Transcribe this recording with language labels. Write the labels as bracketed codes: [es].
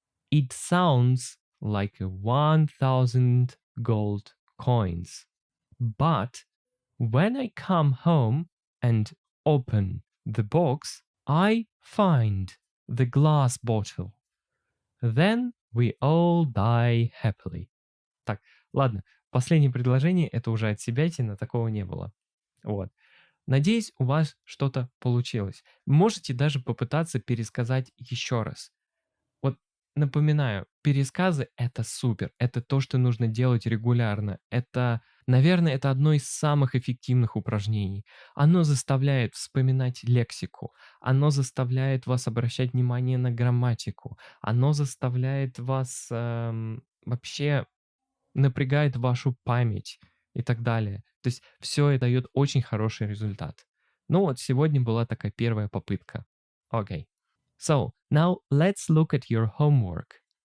[en] It sounds like 1,000 gold coins. But when I come home and open the box, I find the glass bottle. Then we all die happily. [ru] Так, ладно, последнее предложение это уже от себятина, такого не было. Вот. Надеюсь, у вас что-то получилось. Можете даже попытаться пересказать еще раз. Вот напоминаю, пересказы это супер, это то, что нужно делать регулярно. Это, наверное, это одно из самых эффективных упражнений. Оно заставляет вспоминать лексику, оно заставляет вас обращать внимание на грамматику, оно заставляет вас вообще напрягает вашу память и так далее. То есть все это дает очень хороший результат. Ну вот сегодня была такая первая попытка. Окей. [en] So, now let's look at your homework.